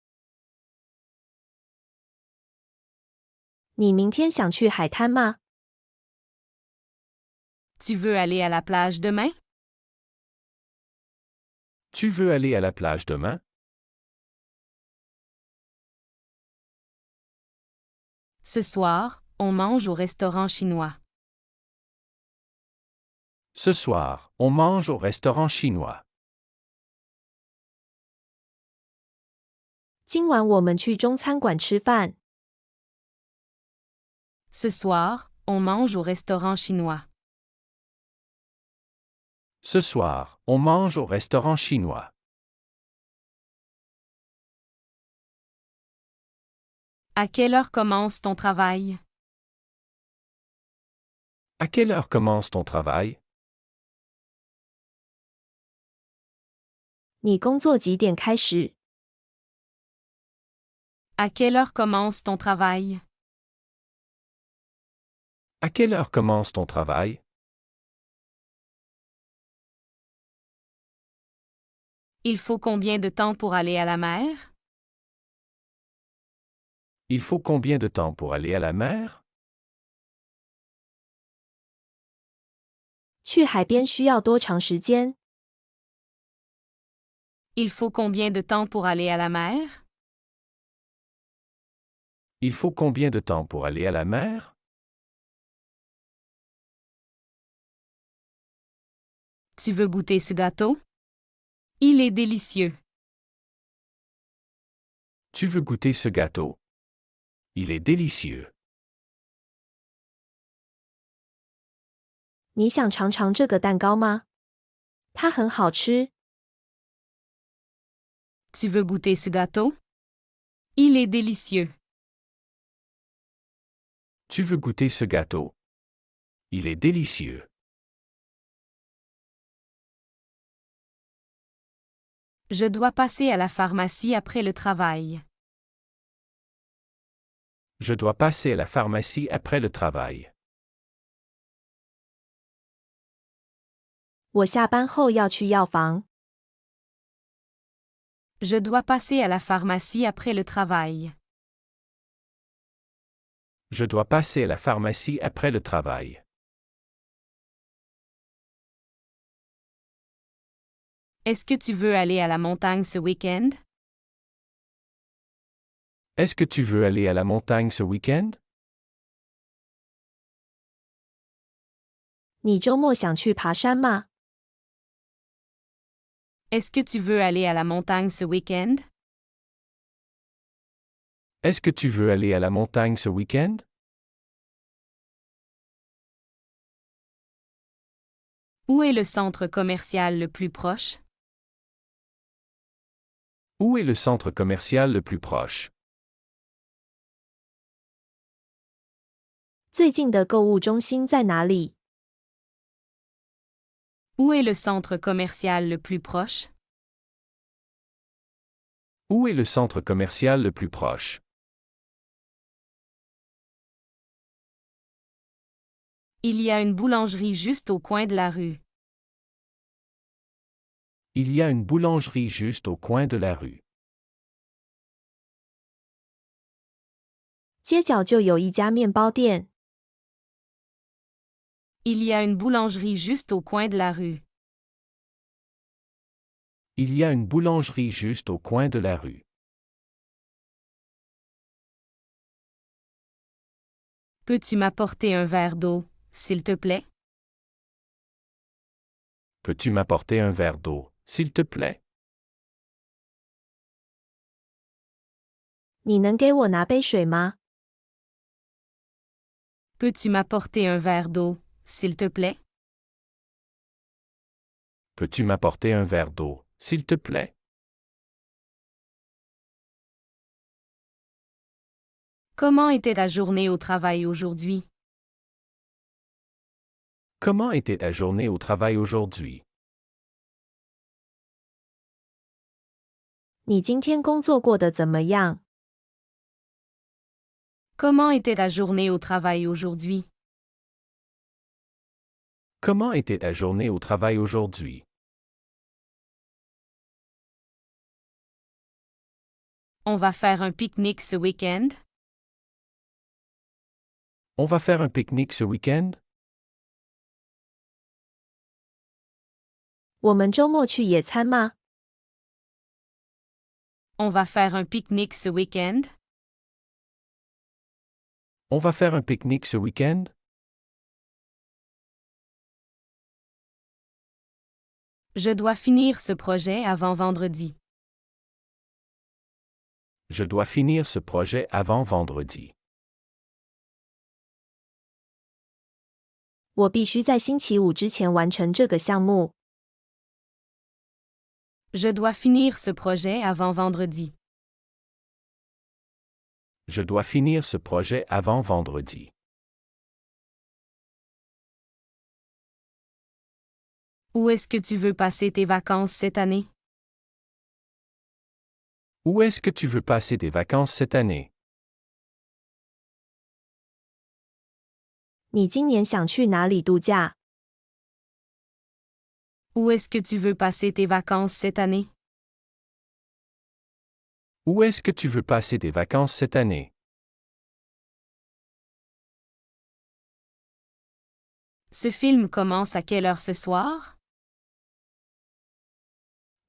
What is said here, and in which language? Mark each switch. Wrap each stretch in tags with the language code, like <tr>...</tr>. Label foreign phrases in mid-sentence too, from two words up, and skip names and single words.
<zh>你明天想去海滩吗？</zh> <fr>Tu veux aller à la plage demain? Tu veux aller à la plage demain? Ce soir, on mange au restaurant chinois. Ce soir, on mange au restaurant chinois.</fr> <zh>今晚我们去中餐馆吃饭。</zh> <fr>Ce soir, on mange au restaurant chinois. Ce soir, on mange au restaurant chinois. À quelle heure commence ton travail? À quelle heure commence ton travail?</fr> <zh>你工作几点开始？</zh> <fr>À quelle heure commence ton travail? À quelle heure commence ton travail? Il faut combien de temps pour aller à la mer? Il faut combien de temps pour aller à la mer?</fr> <zh>去海边需要多长时间？</zh> <fr>Il faut combien de temps pour aller à la mer? Il faut combien de temps pour aller à la mer? Tu veux goûter ce gâteau? Il est délicieux. Tu veux goûter ce gâteau? Il est délicieux.</fr> <zh>你想尝尝这个蛋糕吗？它很好吃。</zh> <fr>Tu veux goûter ce gâteau? Il est délicieux. Tu veux goûter ce gâteau? Il est délicieux. Je dois passer à la pharmacie après le travail. Je dois passer à la pharmacie après le travail.</fr> <zh>我下班后要去药房。</zh> <fr>Je dois passer à la pharmacie après le travail. Je dois passer à la pharmacie après le travail. Est-ce que tu veux aller à la montagne ce week-end? Est-ce que tu veux aller à la montagne ce week-end?</fr> <zh>你周末想去爬山吗？</zh> <fr>Est-ce que tu veux aller à la montagne ce week-end? Est-ce que tu veux aller à la montagne ce week-end? Où est le centre commercial le plus proche? Où est le centre commercial le plus proche?</fr> <zh>最近的购物中心在哪里？</zh> <fr>Où est le centre commercial le plus proche? Où est le centre commercial le plus proche? Il y a une boulangerie juste au coin de la rue. Il y a une boulangerie juste au coin de la rue.</fr> <zh>街角就有一家面包店。</zh> <fr>Il y a une boulangerie juste au coin de la rue. Il y a une boulangerie juste au coin de la rue. Peux-tu m'apporter un verre d'eau, s'il te plaît? Peux-tu m'apporter un verre d'eau, s'il te plaît?</fr> <zh>你能给我拿杯水吗？</zh> <fr>Peux-tu m'apporter un verre d'eau, s'il te plaît? Peux-tu m'apporter un verre d'eau, s'il te plaît? Comment était ta journée au travail aujourd'hui? Comment était ta journée au travail aujourd'hui?</fr> <zh>你今天工作过得怎么样？</zh> <fr>Comment était ta journée au travail aujourd'hui? Comment était ta journée au travail aujourd'hui? On va faire un pique-nique ce week-end? On va faire un pique-nique ce week-end?</fr> <zh>我们周末去野餐吗？</zh> <fr>On va faire un pique-nique ce week-end? On va faire un pique-nique ce week-end? Je dois finir ce projet avant vendredi. Je dois finir ce projet avant vendredi.</fr> <zh>我必须在星期五之前完成这个项目。</zh> <fr>Je dois finir ce projet avant vendredi. Je dois finir ce projet avant vendredi. Où est-ce que tu veux passer tes vacances cette année? Où est-ce que tu veux passer tes vacances cette année?</fr> <zh>你今年想去哪里度假？</zh> <fr>Où est-ce que tu veux passer tes vacances cette année? Où est-ce que tu veux passer tes vacances cette année? Ce film commence à quelle heure ce soir?</fr>